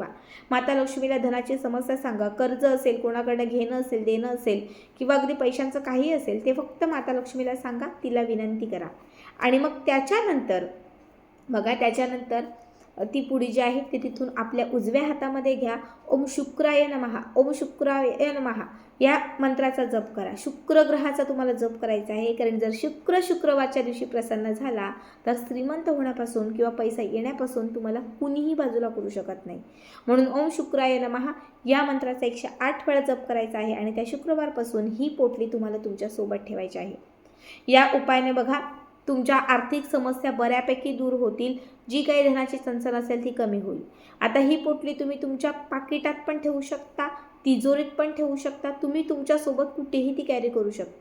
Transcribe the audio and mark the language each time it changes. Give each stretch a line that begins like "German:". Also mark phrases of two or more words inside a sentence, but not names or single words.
Marathi: माता लक्ष्मीला धनाची समस्या सांगा. कर्ज असेल, कोणाकडनं घेणं असेल, देणं असेल किंवा अगदी पैशांचं काही असेल, ते फक्त माता लक्ष्मीला सांगा, तिला विनंती करा. आणि मग त्याच्यानंतर ती पुडी जी आहे ती तिथून आपल्या उजव्या हातामध्ये घ्या.
Sanskrit: ओम शुक्राय नमः, ओम शुक्राय नमः
Marathi: या मंत्राचा जप करा. शुक्र ग्रहाचा तुम्हाला जप करायचा आहे, कारण जर शुक्रवारच्या दिवशी प्रसन्न झाला तर श्रीमंत होण्यापासून किंवा पैसा येण्यापासून तुम्हाला कुणीही बाजूला करू शकत नाही. म्हणून
Sanskrit: ओम शुक्राय नमः
Marathi: या मंत्राचा 108 वेळा जप करायचा आहे आणि त्या शुक्रवारपासून ही पोटली तुम्हाला तुमच्यासोबत ठेवायची आहे. या उपायाने बघा, तुमच्या आर्थिक समस्या बऱ्यापैकी दूर होतील. जी काही धनाची चणचण असेल ती कमी होईल. आता ही पोटली तुम्ही तुमच्या पाकिटात पण ठेवू शकता, तिजोरीत पण ठेवू शकता, तुम्ही तुमच्यासोबत कुठेही ती कॅरी करू शकता.